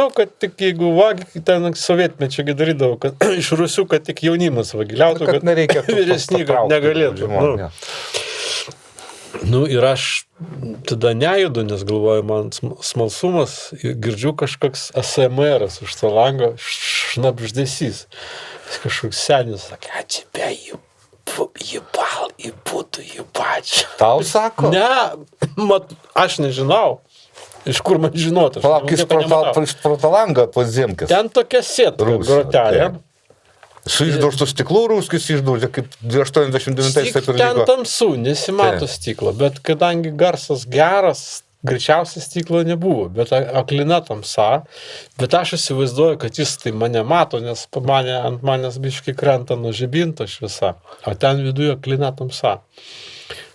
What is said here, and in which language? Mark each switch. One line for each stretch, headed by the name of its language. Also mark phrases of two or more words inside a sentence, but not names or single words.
Lithuanian: Kad tik jeigu vagi, ten sovietmečio darydavo, kad iš Rusių, kad tik jaunimas vagiliautų, kad vyresni negalėtų. Ir aš tada nejudu, nes galvoju, man smalsumas, girdžiu kažkoks ASMR'as už to lango, šnapždesys. Kažkoks senis sakė,
Russian: a тебе ебал, и буду ебать.
Lithuanian: Tau sako? Ne, aš nežinau. Iš kur man žinoti? Palauk, jis pro tą langą po Zemkės. Ten tokia sėtka, grotelė. Su išdaužtų stiklų rūskis išdaužė, kaip 89 taip ir ten tamsu, nesimato stiklo, bet kadangi garsas geras, greičiausiai stiklo nebuvo, bet aklina tamsa, bet aš įsivaizduoju, kad jis tai mane mato, nes ant manęs biškai krenta nuo žibinto šviesa, o ten viduje aklina tamsa.